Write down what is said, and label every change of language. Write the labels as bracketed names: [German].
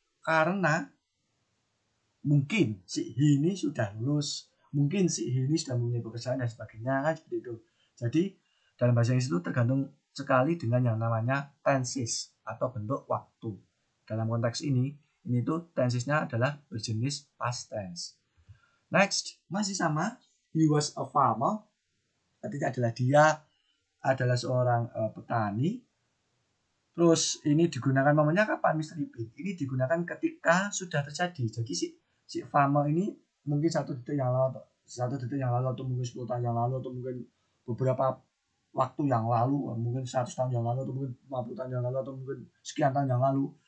[Indonesian] Karena mungkin si he ini sudah lulus, mungkin si he ini sudah mempunyai pekerjaan dan sebagainya, kan seperti itu. Jadi dalam bahasa Inggris itu tergantung sekali dengan yang namanya tenses atau bentuk waktu. Dalam konteks ini tuh tensesnya adalah berjenis past tense. [English] Next, [Indonesian] masih sama, [English] he was a farmer. [Indonesian] Artinya adalah dia adalah seorang petani. Terus ini digunakan momennya kapan, Mr. Ipin? Ini digunakan ketika sudah terjadi. Jadi si farmer ini mungkin 1 detik yang lalu atau mungkin 10 tahun yang lalu atau mungkin beberapa waktu yang lalu, mungkin 100 tahun yang lalu atau mungkin 50 tahun yang lalu atau mungkin sekian tahun yang lalu.